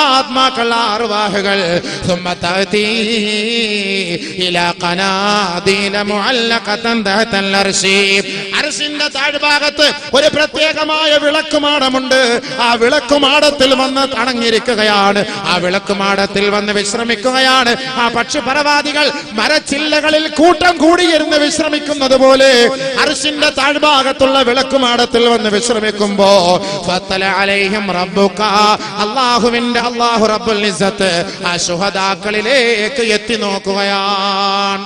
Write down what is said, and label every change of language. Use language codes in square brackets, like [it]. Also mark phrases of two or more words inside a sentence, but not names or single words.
[ml] ആത്മാക്കൾ, അർവാഹുകൾ [ar] ثم تأتي إلى قناديل معلقة تحت العرش. [ml] അർശിന്റെ താഴ്ഭാഗത്ത് ഒരു പ്രത്യേകമായ വിളക്കുമാടമുണ്ട്. ആ വിളക്കുമാടത്തിൽ വന്ന് അടങ്ങിയിരിക്കുകയാണ്. ആ വിളക്കുമാടത്തിൽ വന്ന് വിശ്രമിക്കുകയാണ്. ആ പക്ഷിപരവാദികൾ മരച്ചില്ലകളിൽ കൂട്ടം കൂടിയിരുന്ന് വിശ്രമിക്കുന്നത് പോലെ അർശിന്റെ താഴ്ഭാഗത്തുള്ള വിളക്കുമാടത്തിൽ വന്ന് വിശ്രമിക്കുമ്പോ [ar] فاطلع عليهم ربك, الله رب العزة [ml] ആ ശുഹദാക്കളിലേക്ക് എത്തി നോക്കുകയാണ്.